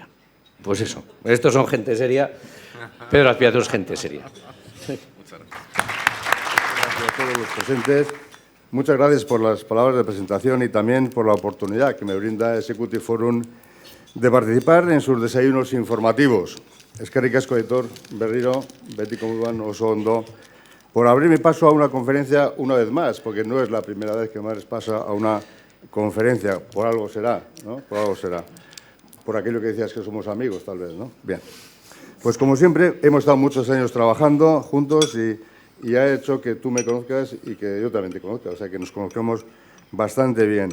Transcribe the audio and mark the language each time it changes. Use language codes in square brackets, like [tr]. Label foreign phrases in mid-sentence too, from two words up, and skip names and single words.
[es] Pues eso, estos son gente seria, Pedro Azpiazu es gente seria. Muchas gracias a todos los presentes. Muchas gracias por las palabras de presentación y también por la oportunidad que me brinda Executive Forum de participar en sus desayunos informativos. [eu] Eskerrik asko, Aitor berriro, betiko moduan oso ondo, [es] por abrirme paso a una conferencia una vez más, porque no es la primera vez que me pasa a una conferencia, por algo será, ¿no? Por algo será. Por aquello que decías que somos amigos, tal vez, ¿no? Bien. Pues como siempre, hemos estado muchos años trabajando juntos y ha hecho que tú me conozcas y que yo también te conozca, o sea, que nos conozcamos bastante bien.